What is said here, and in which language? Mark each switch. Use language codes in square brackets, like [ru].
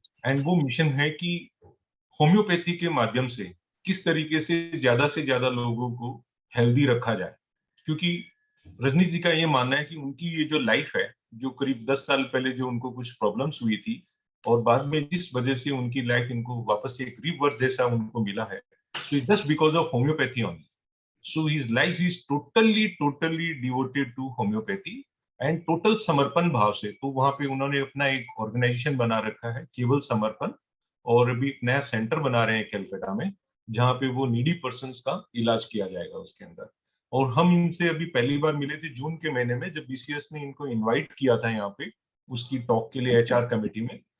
[hi] And वो mission है कि होम्योपैथी के माध्यम से किस तरीके से ज्यादा लोगों को हेल्दी रखा जाए। क्योंकि रजनीश जी का ये मानना है कि उनकी ये जो लाइफ है, जो करीब 10 साल पहले जो उनको कुछ प्रॉब्लम्स हुई थी और बाद में जिस वजह से उनकी लाइफ इनको वापस से एक रीबर्थ जैसा उनको मिला है, [en] so it's just because of homeopathy only. So his life is totally devoted to homeopathy and total [hi] समर्पण भाव से। तो वहां पे उन्होंने अपना एक ऑर्गेनाइजेशन बना रखा है केवल समर्पण, और अभी एक नया सेंटर बना रहे हैं कलकत्ता में जहाँ पे वो नीडी पर्सन्स का इलाज किया जाएगा उसके अंदर। और हम इनसे अभी पहली बार मिले थे जून के महीने में, जब बीसीएस ने इनको इनवाइट किया था यहाँ पे उसकी टॉक के लिए एचआर कमेटी में।